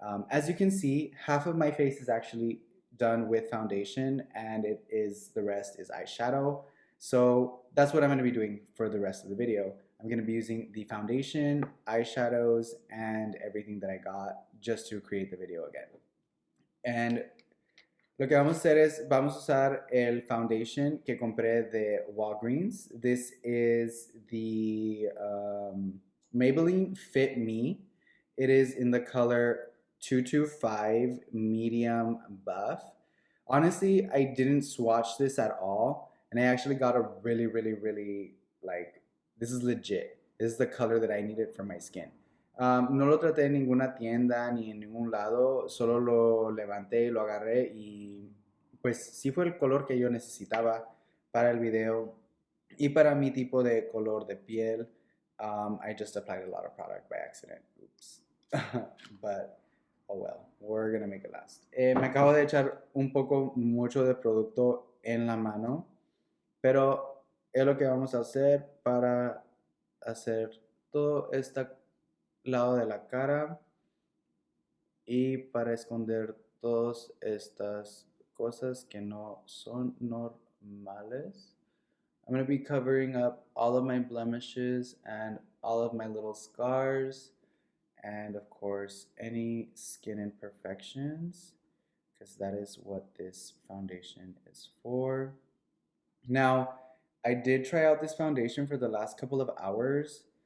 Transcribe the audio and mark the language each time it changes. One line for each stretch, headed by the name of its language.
English: As you can see, half of my face is actually done with foundation and the rest is eyeshadow. So that's what I'm going to be doing for the rest of the video. I'm going to be using the foundation, eyeshadows, and everything that I got just to create the video again. And
Spanish: lo que vamos a hacer es, vamos a usar el foundation que compré de Walgreens.
English: This is the Maybelline Fit Me. It is in the color 225 medium buff. Honestly, I didn't swatch this at all, and I actually got a really, like, this is legit. This is the color that I needed for my skin.
Spanish: No lo traté en ninguna tienda ni en ningún lado, solo lo levanté y lo agarré y pues sí fue el color que yo necesitaba para el video y para mi tipo de color de piel.
English: I just applied a lot of product by accident. Oops. But oh well, we're gonna make it last.
Spanish: Me acabo de echar mucho de producto en la mano, pero es lo que vamos a hacer para hacer todo este lado de la cara y para esconder todas estas cosas que no son normales.
English: I'm going to be covering up all of my blemishes and all of my little scars and of course any skin imperfections, because that is what this foundation is for. Now, I did try out this foundation for the last couple of hours